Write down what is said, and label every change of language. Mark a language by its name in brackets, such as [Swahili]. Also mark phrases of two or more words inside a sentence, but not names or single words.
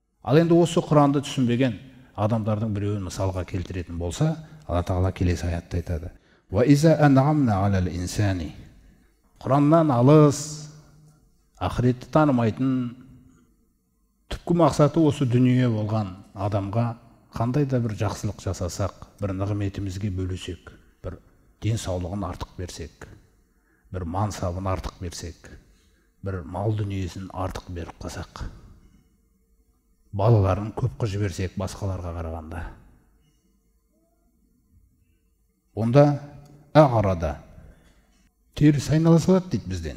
[Kazakh] Ал енді осы Құранды түсінбеген адамдардың біреуін мысалға келтіретін болса, Алла Тағала келесі аятта айтады: [Arabic] "وإذا أنعمنا على الإنسان". [Kazakh] Құраннан алыс, ақыретті танымайтын, түпкі мақсаты осы дүние болған адамға қандай да бір жақсылық жасасақ, бір нығметімізге бөлесек, бір денсаулығын артық берсек, бір мансабын артық берсек, бір мал дүниесін артық беріп қалсақ, балаларын көп қылып жіберсек басқаларға қарағанда, онда ағарада теріс айнала салады дейді бізден.